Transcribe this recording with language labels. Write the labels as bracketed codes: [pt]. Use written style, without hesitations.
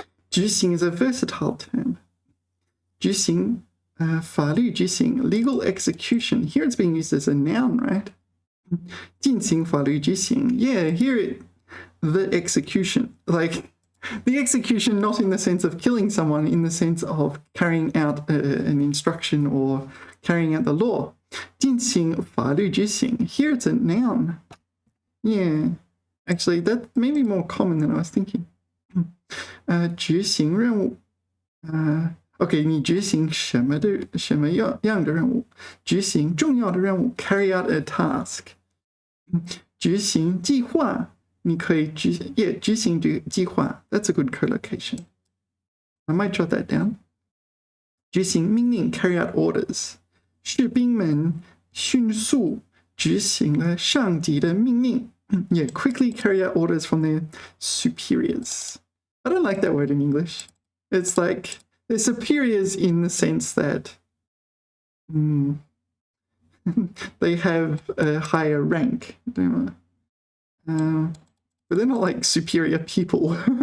[en] 执行 is a versatile term. [zh] 执行, 法律执行, [en] legal execution. Here it's being used as a noun, right? [zh] 进行法律执行. [en] Yeah, here the execution, like the execution not in the sense of killing someone, in the sense of carrying out an instruction or carrying out the law. [zh] 进行法律执行. [en] Here it's a noun. Yeah, actually that may be more common than I was thinking. [zh] 执行任务. OK, 你执行什么样的任务? 执行重要的任务, [en] carry out a task. [zh] 执行计划.你可以执行计划. [en] That's a good collocation. I might jot that down. [zh] 执行命令, [en] carry out orders. [zh] 士兵们迅速执行了上级的命令. [en] Yeah, quickly carry out orders from their superiors. I don't like that word in English. It's like they're superiors in the sense that they have a higher rank. But they're not like superior people.